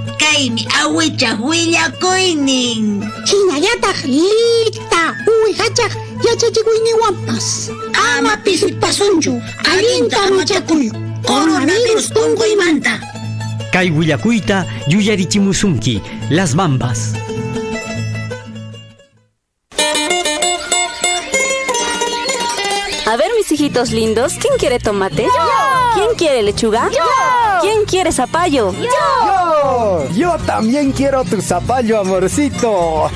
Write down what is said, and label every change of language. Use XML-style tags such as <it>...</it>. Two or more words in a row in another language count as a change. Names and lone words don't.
<qu>Kaymi awichaq willakuynin. Hinallataq lita uwihachaq yachachikuyniwanpas. Ama pisipasunchu. Allinta machakuy. Coronavirus tunquymanta. Kay willakuyta yuyarichimusunki. Las Bambas.</qu> <es>A ver, mis hijitos lindos, ¿quién quiere tomate? ¡Yo! ¿Quién quiere lechuga? ¡Yo! ¿Quién quiere zapallo? Yo también quiero tu zapallo, amorcito.</es>